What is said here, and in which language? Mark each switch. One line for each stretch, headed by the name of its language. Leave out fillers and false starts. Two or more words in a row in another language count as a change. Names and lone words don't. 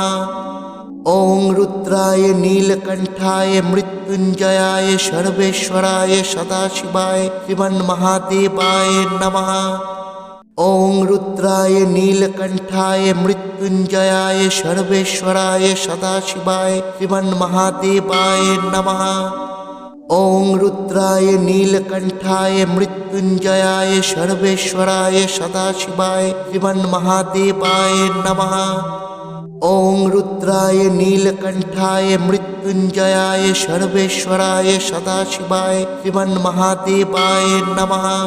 Sanskrit: ওং রুদ্রায় নীলকণ্ঠায় মৃত্যুঞ্জয়ায় সর্বেশ্বরায় সদাশিবায় শ্রীমন্মহাদেবায় নমঃ। ওং রুদ্রায় নীলকণ্ঠায় মৃত্যুঞ্জয়ায় সর্বেশ্বরায় সদাশিবায় শ্রীমন্মহাদেবায় নমঃ। ॐ रुद्राय नीलकण्ठाय मृत्युञ्जयाय सर्वेश्वराय सदाशिवाय श्रीमन्महादेवाय नमः। ॐ रुद्राय नीलकण्ठाय मृत्युञ्जयाय सर्वेश्वराय सदाशिवाय श्रीमन्महादेवाय नमः।